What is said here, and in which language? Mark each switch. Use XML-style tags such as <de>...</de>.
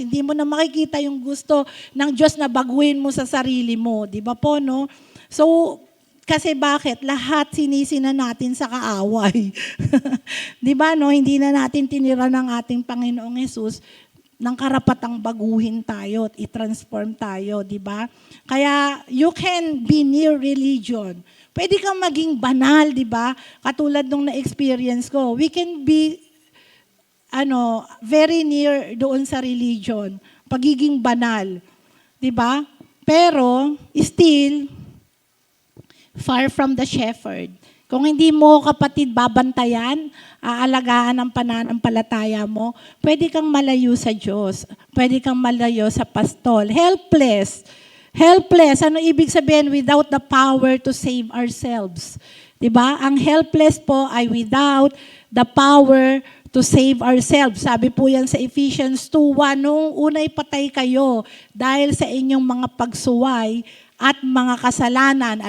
<tl>Hindi mo na makikita yung gusto ng Diyos na baguhin mo sa sarili mo. Di ba po, no? So, kasi bakit? Lahat sinisina natin sa kaaway. Di ba, no? Hindi na natin tinira ng ating Panginoong Hesus ng karapatang baguhin tayo at i-transform tayo, di ba? Kaya</tl> <en>you can be near religion.</en> <tl>Pwede kang maging banal, di ba? Katulad nung na-experience ko.</tl> <en>We can be very near</en> <tl>doon sa</tl> <en>religion.</en> <tl>Pagiging banal. Di ba? Pero,</tl> <en>still, far from the shepherd.</en> <tl>Kung hindi mo, kapatid, babantayan, aalagaan ang pananampalataya mo, pwede kang malayo sa Diyos. Pwede kang malayo sa pastol. Helpless. Helpless. Ano ibig sabihin?</tl> <en>Without the power to save ourselves.</en> <tl>Diba? Ang helpless po ay</tl> <en>without the power to save ourselves.</en> <tl>Sabi po yan sa Ephesians 2:1, nung unay patay kayo dahil sa inyong mga pagsuway at mga kasalanan.</tl>